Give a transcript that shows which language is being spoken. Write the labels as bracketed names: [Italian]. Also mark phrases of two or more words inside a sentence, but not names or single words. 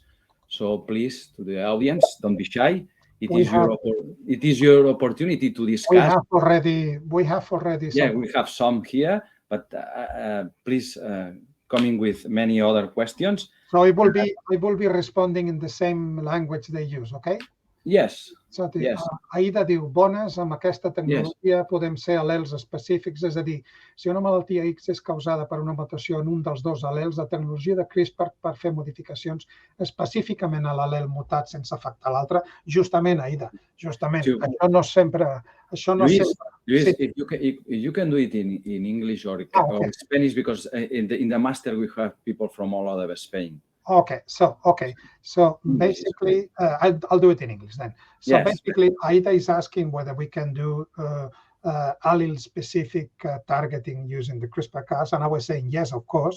[English] So please, to the audience, don't be shy. It is your opportunity to discuss. We have already. Yeah, we have some here, but please coming with many other questions. So I will be responding in the same language they use, okay? Yes. Yes. [Catalan] Aida diu, bones, amb aquesta tecnologia podem ser al·lels específics, és a dir, si una malaltia X és causada per una mutació en un dels dos al·lels, la tecnologia de CRISPR per fer modificacions específicament a l'al·lel mutat sense afectar l'altre, justament, Aida, justament. Això no sempre... Lluís, [English] if you can do it in English or Spanish, because in the master we have people from all over Spain. Okay, so basically, I'll do it in English then. So yes. Basically, Aida is asking whether we can do allele-specific targeting using the CRISPR-Cas, and I was saying yes, of course.